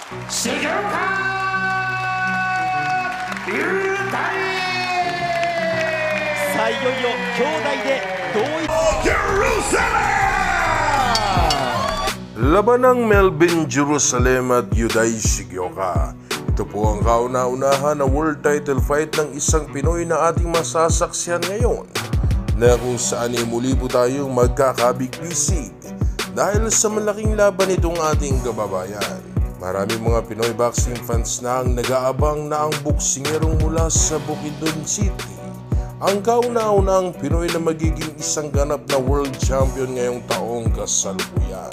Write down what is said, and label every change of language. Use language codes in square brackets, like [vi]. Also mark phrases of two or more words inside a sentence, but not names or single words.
[tl] Sigaw ka! Yutay! [ja] さあいよいよ兄弟で同一 [tl] Laban ng Melvin Jerusalem at Yuday Shigioka. Ito po ang kauna-unahan na world title fight ng isang Pinoy na ating masasaksihan ngayon, na kung saan ay muli po tayong magkakabig-bisig dahil sa malaking laban itong ating kababayan. Maraming mga Pinoy [en] boxing fans [tl] na ang nag-aabang na ang boksingerong mula sa Bukidnon City ang kauna-unahang Pinoy na magiging isang ganap na world champion ngayong taong kasalukuyan.